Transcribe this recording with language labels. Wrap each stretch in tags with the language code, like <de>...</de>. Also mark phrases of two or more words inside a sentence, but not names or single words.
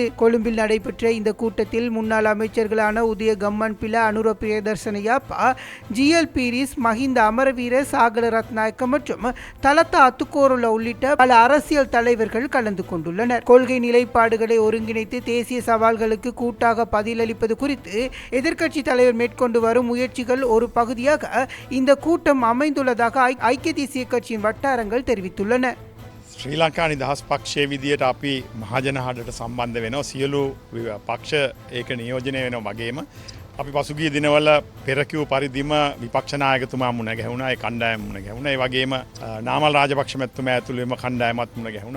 <ta>கொழும்பில் நடைபெற்ற இந்த கூட்டத்தில் முன்னாள் அமைச்சர்களான உதய கம்மன்பில, அனுர பிரியதர்சன யாப்பா, ஜிஎல் பீரிஸ், மஹிந்த அமரவீர, சாகல ரத்நாயக்க மற்றும் தலத்தா அத்துக்கோருல உள்ளிட்ட பல அரசியல் தலைவர்கள் கலந்து கொண்டுள்ளனர். கொள்கை நிலைப்பாடுகளை ஒருங்கிணைத்து தேசிய சவால்களுக்கு கூட்டாக பதிலளிப்பது குறித்து எதிர்க்கட்சி தலைவர் மேற்கொண்டு வரும் முயற்சிகள் ஒரு பகுதியாக இந்த கூட்டம் அமைந்துள்ளதாக ஐக்கிய தேசிய கட்சியின் வட்டாரங்கள் தெரிவித்துள்ளன.</ta> <si>ශ්‍රී ලංකා නිදහස් පක්ෂයේ විදියට අපි මහජන හඬට සම්බන්ධ වෙනවා. සියලු පක්ෂ ඒක නියෝජනය වෙනවා වගේම අපි පසුගිය දිනවල පෙර කිව් පරිදිම විපක්ෂ නායකතුමා මුණ ගැහුණා. ඒ කණ්ඩායම මුණ ගැහුණා. ඒ වගේම නාමල් රාජපක්ෂ මැතිතුමා ඇතුළු එම කණ්ඩායමත් මුණ ගැහුණා.</si>